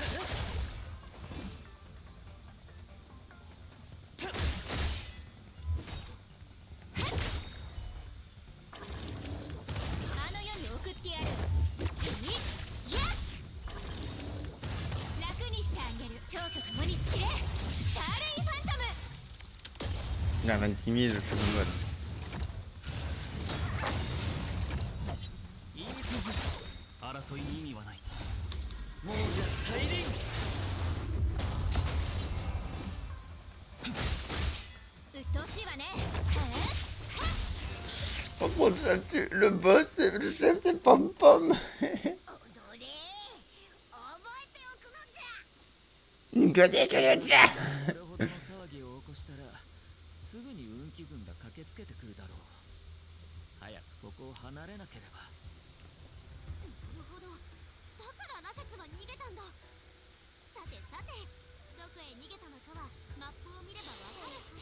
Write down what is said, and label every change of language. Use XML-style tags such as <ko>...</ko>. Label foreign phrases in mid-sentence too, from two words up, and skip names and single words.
<ja>あの世に送ってやる。いや、楽にしてあげる。蝶と共に散れ、スターレイファントム。</ja> <fr>Il a 26 000, je fais mon mode.</fr> <ja>いい争いに意味はない。もうじゃ大輪。鬱陶しいわね。</ja> <fr>Par contre, le boss, le chef, c'est Pom Pom.</fr> <ja>踊れ、覚えておくのじゃ。</ja> <fr>Que des que le chat.</fr> <ja>これほどの騒ぎを起こしたら、すぐに運気軍が駆けつけてくるだろう。早くここを離れなければ。なるほど。だからラセツは逃げたんだ。さてさて、どこへ逃げたのかはマップを見ればわかるはず。</ja>